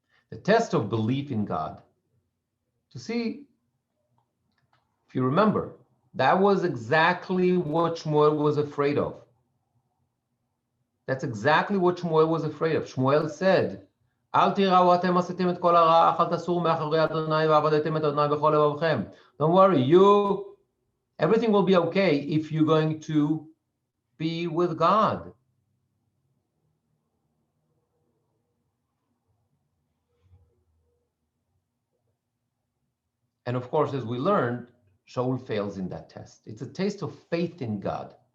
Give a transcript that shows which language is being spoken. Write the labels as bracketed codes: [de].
[en] The test of belief in God. To see, if you remember, that was exactly what Shmuel was afraid of. That's exactly what Shmuel was afraid of. Shmuel said, [he] אל תיראו אתם עשיתם את כל הרעה, אך אל תסורו מאחורי אדוני ועבדתם את אדוני בכל לבבכם. [en] Don't worry, everything will be okay if you're going to be with God. And of course, as we learned, Shaul fails in that test. It's a taste of faith in God.